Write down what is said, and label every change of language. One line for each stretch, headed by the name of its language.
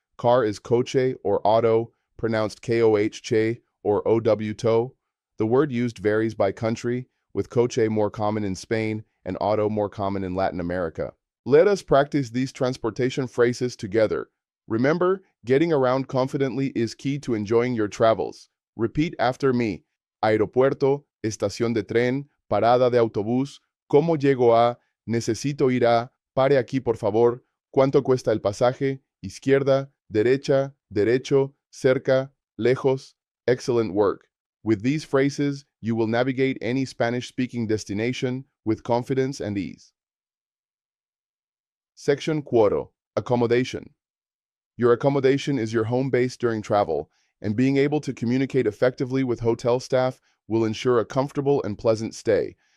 English: Car is coche or auto, pronounced koh-che or ow-to. The word used varies by country, with coche more common in Spain and auto more common in Latin America. Let us practice these transportation phrases together. Remember, getting around confidently is key to enjoying your travels. Repeat after me.
Spanish: Aeropuerto, estación de tren, parada de autobús, ¿cómo llego a? Necesito ir a, pare aquí por favor, ¿cuánto cuesta el pasaje? Izquierda, derecha, derecho, cerca, lejos.
English: Excellent work. With these phrases, you will navigate any Spanish-speaking destination with confidence and ease. Section 4. Accommodation. Your accommodation is your home base during travel, and being able to communicate effectively with hotel staff will ensure a comfortable and pleasant stay.